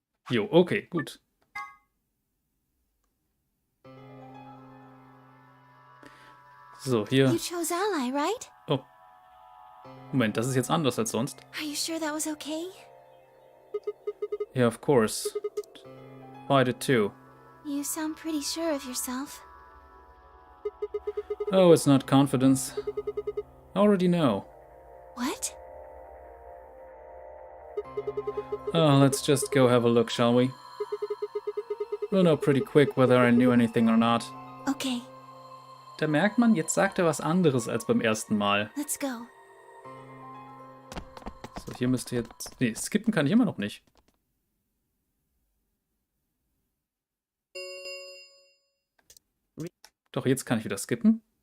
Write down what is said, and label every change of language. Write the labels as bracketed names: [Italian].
[German] Jo, okay, gut. So, hier. [English] You chose ally, right? Oh. [German] Moment, das ist jetzt anders als sonst. [English] Are you sure that was okay? Yeah, of course. I did too. You sound pretty sure of yourself. Oh, it's not confidence. I already know. What? Oh, let's just go have a look, shall we? We'll know pretty quick whether I knew anything or not. Okay, [German] Da merkt man, jetzt sagt er was anderes als beim ersten Mal. [English] let's go. [German] So, hier müsste jetzt... Nee, skippen kann ich immer noch nicht. Doch, jetzt kann ich wieder skippen.